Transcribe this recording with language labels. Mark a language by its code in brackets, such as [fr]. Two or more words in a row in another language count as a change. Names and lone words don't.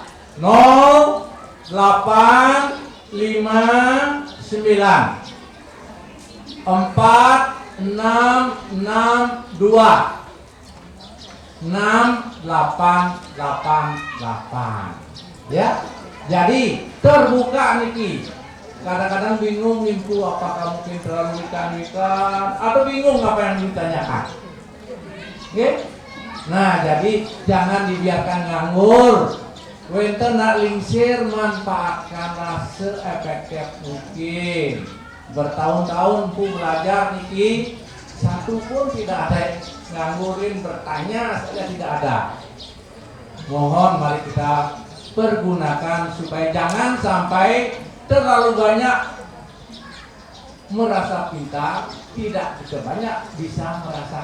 [id] 0859 4662 6888. Ya. Jadi terbuka Niki. Kadang-kadang bingung Nimpu, apakah mungkin terlalu ikan-ikan atau bingung apa yang ditanyakan. Oke? Nah, jadi jangan dibiarkan nganggur. [ban] Wenten nak lingsir, [id] manfaatkanlah seefektif mungkin. Bertahun-tahun Pu belajar Niki, satu pun tidak ada nganggurin, bertanya saja tidak ada. Mohon mari kita pergunakan supaya jangan sampai terlalu banyak merasa pintar, tidak banyak bisa merasakan.